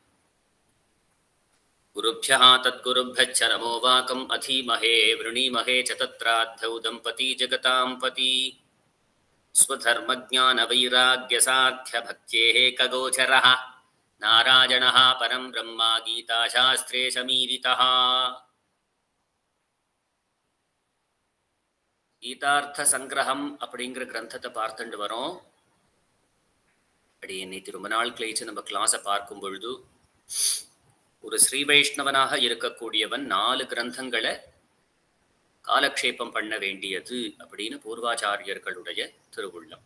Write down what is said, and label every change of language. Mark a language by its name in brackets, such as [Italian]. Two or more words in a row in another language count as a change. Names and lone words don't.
[Sanskrit] गुरुभ्यः तद्गुरुभ्यश्च नमो वाकम् अधीमहे वृणीमहे च तत्राद्धौ दम्पती जगतां पति। स्वधर्मज्ञानवैराग्यसाध्यभक्त्येः कगोचरः नारायणः परं ब्रह्मा गीताशास्त्रे समीरितः। [Tamil] கீதார்த்தசங்கிரகம் அப்படிங்கிற கிரந்தத்தை பார்த்துட்டு வரோம். அப்படி நேற்று ரொம்ப நாள் கழிச்சு நம்ம கிளாஸை பார்க்கும் பொழுது ஒரு ஸ்ரீ வைஷ்ணவனாக இருக்கக்கூடியவன் 4 கிரந்தங்களை காலக்ஷேபம் பண்ண வேண்டியது அப்படின்னு பூர்வாச்சாரியர்களுடைய திருவுள்ளம்.